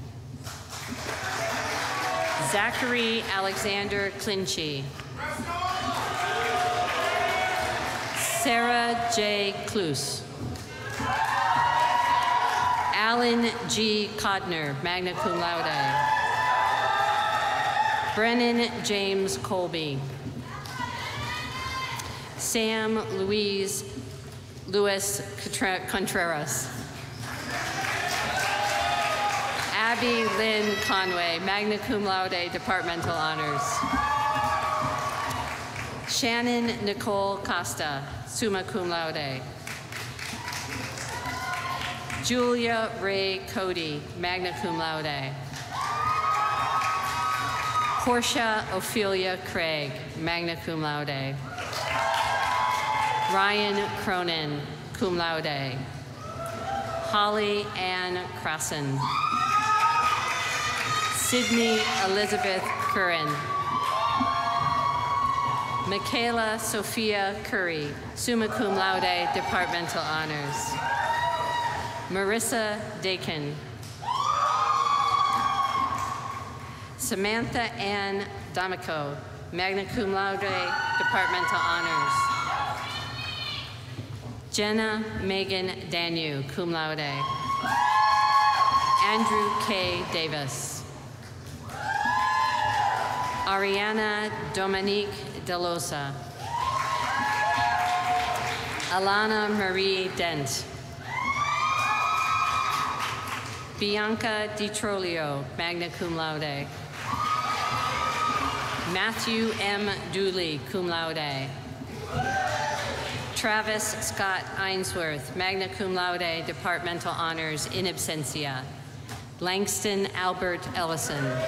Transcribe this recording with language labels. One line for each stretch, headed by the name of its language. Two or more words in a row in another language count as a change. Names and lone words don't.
English: Zachary Alexander Clinchy. Sarah J. Cluse. Alan G.
Latin: Codner, magna cum laude.
English: Brennan James Colby. Sam Louis Contreras. Abby Lynn Conway,
Latin: magna cum laude,
English: departmental honors. Shannon Nicole Costa,
Latin: summa cum laude.
English: Julia Ray Cody,
Latin: magna cum laude.
English: Portia Ophelia Craig,
Latin: magna cum laude.
English: Ryan Cronin,
Latin: cum laude.
English: Holly Ann Crossan. Sydney Elizabeth Curran. Michaela Sophia Curry,
Latin: summa cum laude,
English: departmental honors. Marissa Dakin. Samantha Ann D'Amico,
Latin: magna cum laude,
English: departmental honors. Jenna Megan Danu,
Latin: cum laude.
English: Andrew K. Davis. Ariana Dominique Delosa. Alana Marie Dent. Bianca DiTrolio,
Latin: magna cum laude.
English: Matthew M. Dooley,
Latin: cum laude.
English: Travis Scott Ainsworth,
Latin: magna cum laude,
English: departmental honors,
Latin: in absentia.
English: Langston Albert Ellison.